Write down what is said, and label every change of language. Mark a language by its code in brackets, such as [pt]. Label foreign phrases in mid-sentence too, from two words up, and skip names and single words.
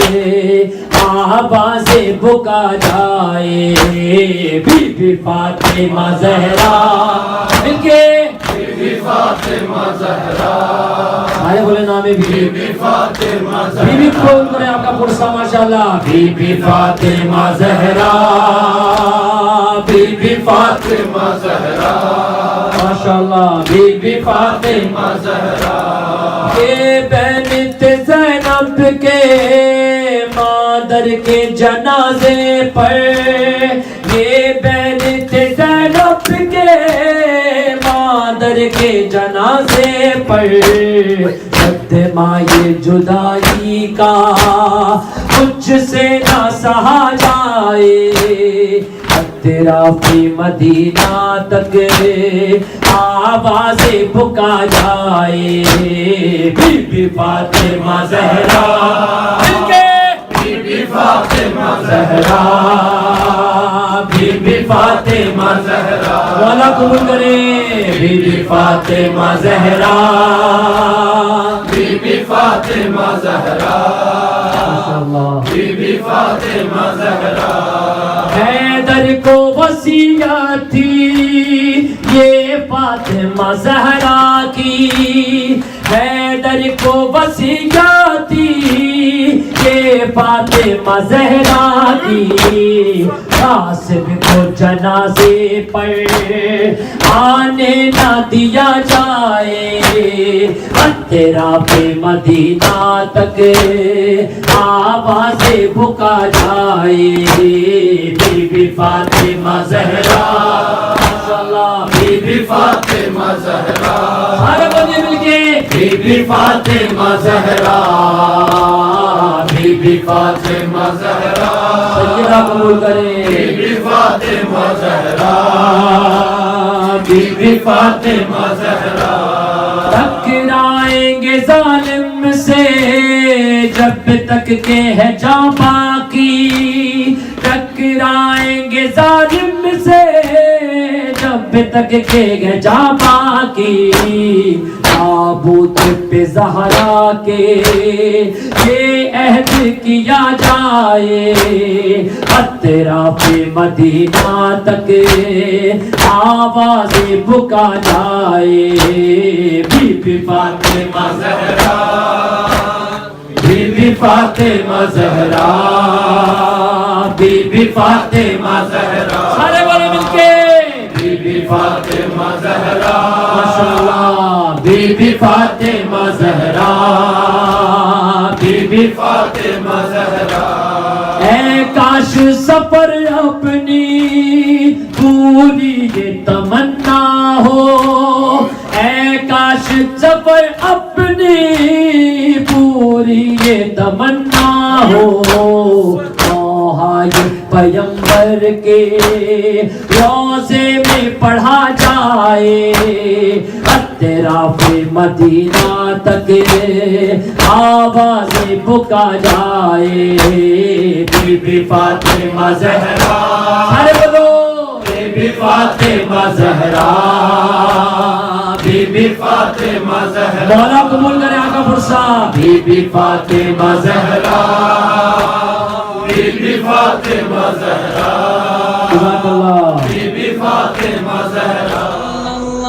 [ur] آواز بکا جائے بی بی فاطمہ زہرا مل کے بی بی فاطمہ زہرا سارے بولے نام بی بی فاطمہ زہرا بی بی کون کرے آپ کا پرسا ماشاءاللہ بی بی فاطمہ زہرا بی بی فاطمہ زہرا ماشاءاللہ بی بی فاطمہ زہرا یہ بنت زینب کے مادر کے جنازے پر یہ بنت زینب کے مادر کے جنازے پر صدمۂ جدائی کا مجھ سے نہ سہا جائے اطراف مدینہ تک آواز بکا جائے بی بی فاطمہ زہرا بی بی فاطمہ زہرا بی بی فاطمہ زہرا والا قبول کرے بی بی فاطمہ زہرا بی بی فاطمہ زہرا بی بی فاطمہ زہرا حیدر کو وصیت تھی یہ فاطمہ زہرا کی حیدر کو وصیت تھی یہ فاطمہ زہرا کی قاسم کو جنازے پر آنے نہ دیا جائے اطراف مدینہ تک آواز بکا جائے بی بی فاطمہ زہرا ماشاءاللہ بی بی فاطمہ زہرا سارے بندے مل کے بی بی فاطمہ زہرا، بی بی فاطمہ زہرا، سیدہ قبول کریں، بی بی فاطمہ زہرا، بی بی فاطمہ زہرا۔ ٹکرائیں گے ظالم سے جب تک کہ ہے جاں باقی، ٹکرائیں گے ظالم سے جب تک کہ ہے جاں باقی، تابوت پہ زہرا کے یہ عہد کیا جائے، اطراف مدینہ تک آواز بکا جائے، بی بی فاطمہ زہرا، بی بی فاطمہ زہرا، بی بی فاطمہ زہرا، سارے بولے مل کے، بی بی فاطمہ زہرا، ماشاءاللہ، بی بی فاطمہ زہرا، بی بی فاطمہ زہرا۔ اے کاش سفر اپنی پوری یہ تمنا ہو، اے کاش سفر اپنی پوری یہ تمنا ہو، پیغمبر کے روضے میں پڑھا جائے، اطراف مدینہ تک آواز بکا جائے، بی بی فاطمہ زہرا، سارے بولو، بی بی فاطمہ زہرا، بی بی فاطمہ زہرا، مولا قبول کرے آقا فرسا، بی بی فاطمہ زہرا، بی بی فاطمہ زہرا، [ar] سبحان اللہ، [ur] بی بی فاطمہ زہرا۔